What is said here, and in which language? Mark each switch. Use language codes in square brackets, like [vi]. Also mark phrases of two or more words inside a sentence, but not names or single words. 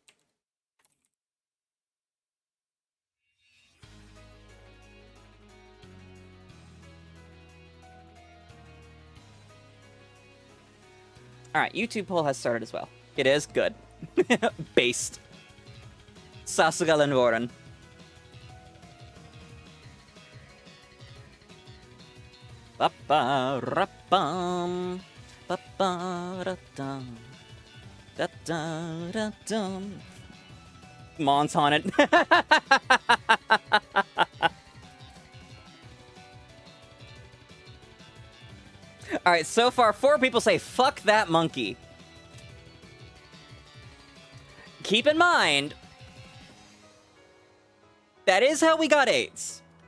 [en] Alright, YouTube poll has started as well. It is good. Based. 𝒎𝒂𝒊𝒏𝒈. Ba-ba-ra-bum. Ba-ba-ra-dum. Da-da-da-dum. Mon's haunted. Alright, so far 4 people say fuck that monkey. Keep in mind, that is how we got AIDS.